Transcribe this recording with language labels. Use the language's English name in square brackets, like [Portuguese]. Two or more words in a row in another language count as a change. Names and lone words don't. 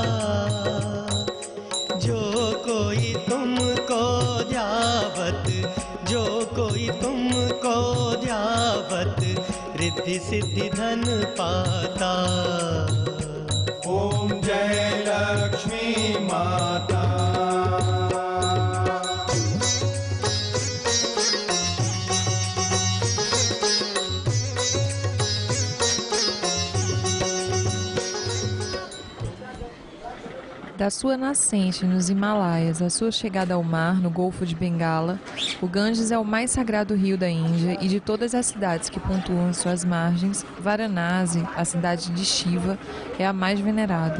[Hindi] जो कोई तुमको ध्यावत जो कोई तुमको ध्यावत रिद्धि सिद्धि धन पाता ओम जय लक्ष्मी माता [Portuguese] Da sua nascente nos Himalaias à sua chegada ao mar no Golfo de Bengala, o Ganges é o mais sagrado rio da Índia e de todas as cidades que pontuam suas margens, Varanasi, a cidade de Shiva, é a mais venerada.